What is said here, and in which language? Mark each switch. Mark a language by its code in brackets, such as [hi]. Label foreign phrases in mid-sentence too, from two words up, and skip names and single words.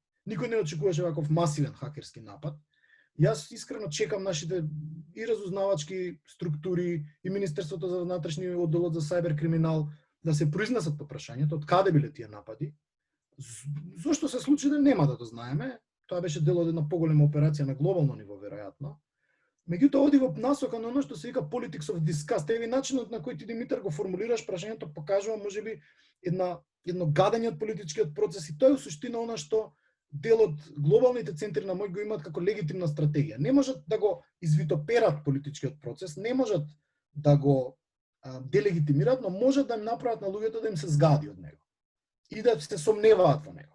[mk] Никој не очекуваше ваков масивен хакерски напад. Јас искрено чекам нашите и разузнавачки структури и Министерството за внатрешни одделот за сајбер криминал да се произнесат по прашањето од каде биле тие напади. Зошто се случи да нема да го знаеме. Тоа беше дел од една поголема операција на глобално ниво веројатно. Меѓутоа оди во насока на оно што се вика [en] politics of disgust. [mk] Еви начинот на кој ти, Димитар, го формулираш прашањето покажува можеби едно гадење од политичкиот процес, и тоа е суштина она што дел од глобалните центри на мој го имаат како легитимна стратегија. Не можат да го извитоперат политичкиот процес, не можат да го делегитимираат, но можат да им направат на луѓето да им се згади од него и да се сомневаат во него.